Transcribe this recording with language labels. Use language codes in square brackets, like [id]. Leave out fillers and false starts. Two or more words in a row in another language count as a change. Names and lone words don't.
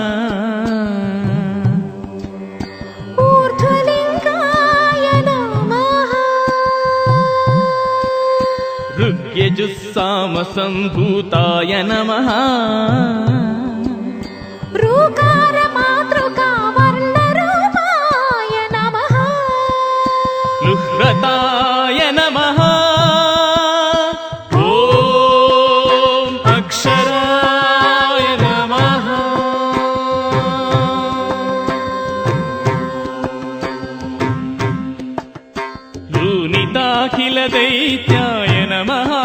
[sa] ಊರ್ಧ್ವಲಿಂಗಾಯ ನಮಃ. ಋಗ್ಯಜುಸ್ಸಾಮ ಸಂಭೂತಾಯ ನಮಃ. ಋಕಾರ ಮಾತೃಕಾ ವರ್ಣರೂಪಾಯ ನಮಃ. ನುಹ್ರತಾಯ ನಮಃ. ಓಂ ಅಕ್ಷರಾಯ ನಮಃ. ಲೂನಿತಾಖಿಲ ದೈತ್ಯಾಯ ನಮಃ.